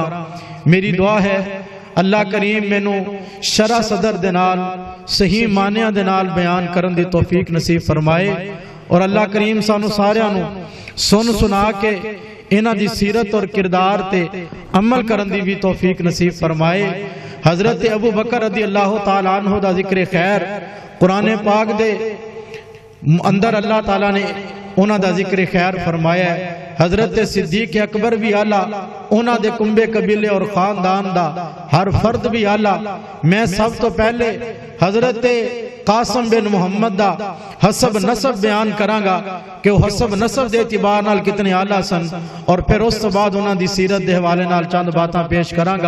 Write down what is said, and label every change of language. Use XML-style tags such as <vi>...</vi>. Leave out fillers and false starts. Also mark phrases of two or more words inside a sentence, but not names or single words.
<pa>میری دعا ہے اللہ کریم مینوں شرح صدر دے نال صحیح معانیاں دے نال بیان کرن دی توفیق نصیب فرمائے اور اللہ کریم سانوں ساریاں نوں سن سنا کے انہاں دی سیرت اور کردار تے عمل کرن دی بھی توفیق نصیب فرمائے. حضرت ابو بکر</pa> <ar>رضي الله تعالى عنه</ar> <pa>دا ذکر خیر قرآن پاک دے اندر اللہ تعالیٰ نے اوہناں دا ذکر خیر فرمایا ہے. حضرت صدیق اکبر بھی اعلیٰ، اوہناں دے کنبے قبیلے اور خاندان دا ہر فرد بھی اعلیٰ. میں سب توں پہلے حضرت قاسم بن محمد دا حسب نسب بیان کراں گا کہ او حسب نسب دے اعتبار نال کتنے اعلیٰ سن اور فیر اس توں بعد اوہناں دی سیرت دے حوالے نال چند باتاں پیش کراں گا.</pa>